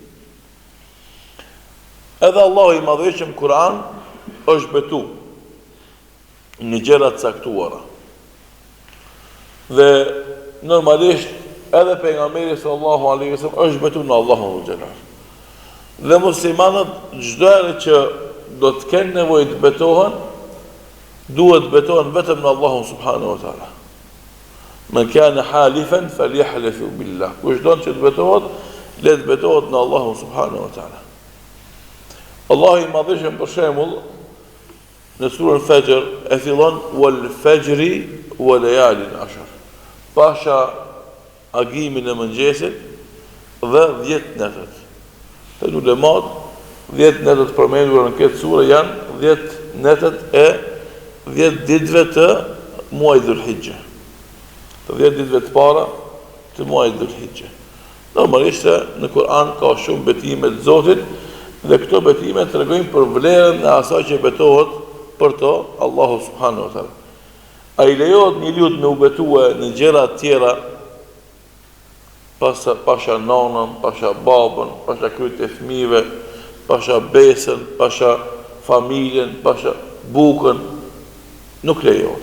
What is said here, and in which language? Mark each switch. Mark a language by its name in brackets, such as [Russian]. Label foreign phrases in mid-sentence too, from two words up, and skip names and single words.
[Albanian] Edhe Allahu i madhëshëm Kur'an është betu në gjëra të caktuara. Dhe normalisht edhe pejgamberi [Arabic] صلى الله عليه وسلم [Albanian] është betu në Allahun xhelal. Dhe muslimanët çdo herë që do të kenë nevojë të betohen, duhet të betohen vetëm në Allahun [Arabic] سبحانه وتعالى. من كان حالفا فليحلف بالله. [Albanian] Kush don që të betohet, le të betohet në Allahun [Arabic] سبحانه وتعالى. [Albanian] Allahu i madhëshëm për shembull në surën Fajr e fillon [Arabic] والفجر وليال عشر. [Albanian] Pasha agimin e mëngjesit dhe 10 netët. Të ulemat 10 netët përmendur në këtë sure janë 10 netët e 10 ditëve të muajit Dhul-Hijja. Të 10 ditëve të para të muajit Dhul-Hijja. Normalisht në Kur'an ka shumë betime të Zotit dhe këto betime tregojnë për vlerën e asaj që betohet për to Allahu [Arabic] سبحانه وتعالى. [Albanian] A i lejohet një lut me u betue në gjëra të tjera, pasha nanën, pasha babën, pasha kryt e fëmijëve, pasha besën, pasha familjen, pasha bukën, nuk lejohet.